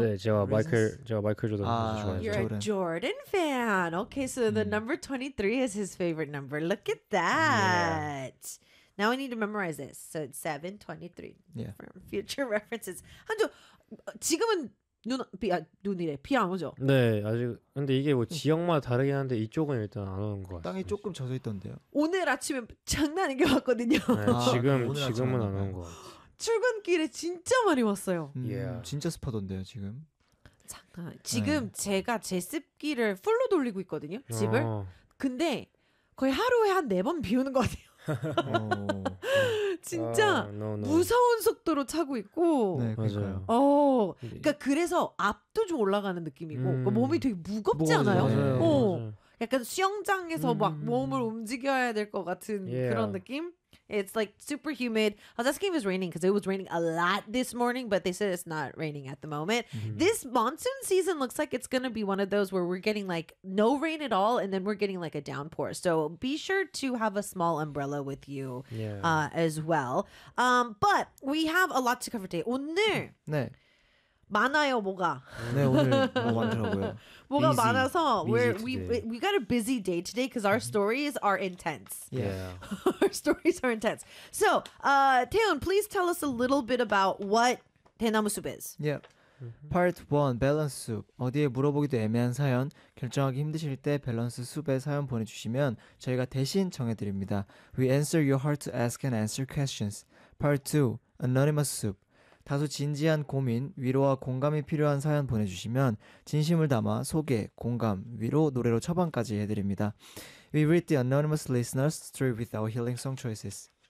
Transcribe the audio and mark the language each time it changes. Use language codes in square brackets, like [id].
[ko] 네, 제가 마이클 조던 좋아해요. [en] You're a Jordan fan. Okay, so the number 23 is his favorite number. Look at that. Yeah. Now I need to memorize this. So it's 723. Yeah. For future references. [ko] 한주 지금은 눈 비 아, 눈이래 비 안 오죠? 네, 아직 근데 이게 뭐 지역마다 다르긴 한데 이쪽은 일단 안 오는 것 같아요. 땅이 조금 젖어 있던데요. 오늘 아침에 장난인 게 왔거든요. 네, 지금은 안 오는 것 같아요. 출근길에 진짜 많이 왔어요. Yeah. 진짜 습하던데요 지금. 잠깐, 지금 네. 제가 제습기를 풀로 돌리고 있거든요 집을. 근데 거의 하루에 한 네 번 비우는 것 같아요. 진짜 무서운 속도로 차고 있고. 네, 맞아요. 그러니까 그래서 압도 좀 올라가는 느낌이고 그러니까 몸이 되게 무겁지 않아요? 맞아요. 어, 맞아요. 약간 수영장에서 막 몸을 움직여야 될 것 같은 그런 느낌. [en] It's like super humid. I was asking if it was raining because it was raining a lot this morning, but they said it's not raining at the moment. This monsoon season looks like it's going to be one of those where we're getting like no rain at all and then we're getting like a downpour. So be sure to have a small umbrella with you as well. But we have a lot to cover today. [ko] 오늘 네. 많아요, 뭐가. 네, 오늘 뭐 많더라고요. 뭐가 [en] busy, [ko] 많아서 [en] we got a busy day today because our stories are intense. Yeah. Our stories are intense. So, Taewoon, please tell us a little bit about what 대나무 soup is. [ko] Yeah. Part 1, Balance Soup. 어디에 물어보기도 애매한 사연, 결정하기 힘드실 때 Balance Soup에 사연 보내주시면 저희가 대신 정해드립니다. [en] We answer your heart to ask and answer questions. Part 2, Anonymous Soup. [ko] 다소 진지한 고민, 위로와 공감이 필요한 사연 보내주시면 진심을 담아 소개, 공감, 위로, 노래로 처방까지 해드립니다. [en] We read the anonymous listener's story with our healing song choices.